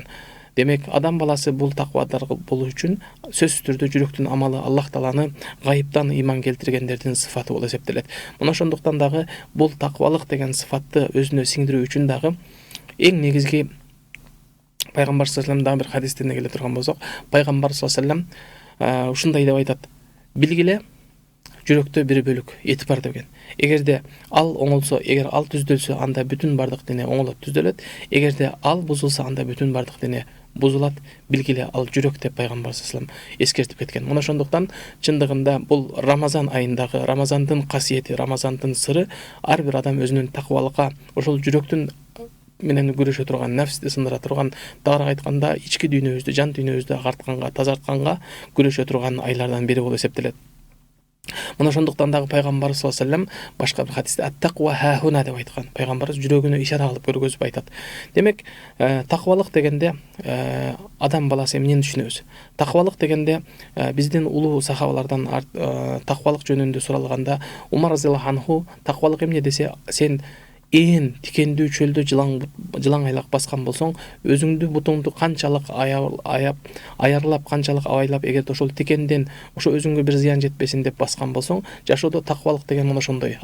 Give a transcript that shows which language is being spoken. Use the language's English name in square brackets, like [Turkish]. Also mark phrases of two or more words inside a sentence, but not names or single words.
[Kyrgyz] Демек, адам баласы бул таквадар болуу үчүн сөзсүз түрдө жүрөктүн амалы Аллах Тааланы гайыптан иман келтиргендердин сыфаты болуп эсептелет. Мына ошондуктан дагы бул таквалык деген сыфатты өзүнө сиңдирүү үчүн дагы эң негизги Пайгамбар [Arabic] صلى الله عليه وسلم [Kyrgyz] бир хадистен келе турган болсок, Пайгамбар [Arabic] صلى الله عليه وسلم [Kyrgyz] ушундай деп айтат: билгиле, жүрөктө бир бөлүк эт бар деген. Эгерде ал оңолсо, эгер ал түздөлсө, анда бүтүн бардык дене оңолот, түздөлөт. Эгерде ал бузулса, анда бүтүн бардык дене бузулат. Билгиле, ал жүрөк деп Пайгамбар [Arabic] صلى الله عليه وسلم [Kyrgyz] эскертип кеткен. Мына ошондуктан чындыгында бул Рамазан айындагы, Рамазандын касиети, Рамазандын сыры ар бир адам өзүнүн таквалыкка, ошол жүрөктүн менен күрөшө турган, нафсти сындыра турган, тагыраак айтканда ички дүйнөбүздү, жан дүйнөбүздү агартканга, тазартканга күрөшө турган айлардан бири болуп эсептелет. Мына ошондуктан дагы Пайгамбар [Arabic] صلى الله عليه وسلم [Kyrgyz] башка бир хадисте [Arabic] التقوى هاهنا [Kyrgyz] деп айткан. Пайгамбарыбыз жүрөгүнө ишара кылып көргөзүп айтат. Демек, таквалык дегенде адам баласы эмнени түшүнөбүз? Таквалык дегенде биздин улуу сахабалардан таквалык жөнүндө суралганда Умар [Arabic] رضي الله عنه [Kyrgyz] таквалык эмне десе, сен ээн тикендүү чөлдө жылаң айлак баскан болсоң, өзүңдү бутуңду канчалык аярлап, канчалык абайлап, эгерде ошол тикенден ошо өзүңгө бир зыян жетпесин деп баскан болсоң, жашоодо таквалык деген мына ошондой.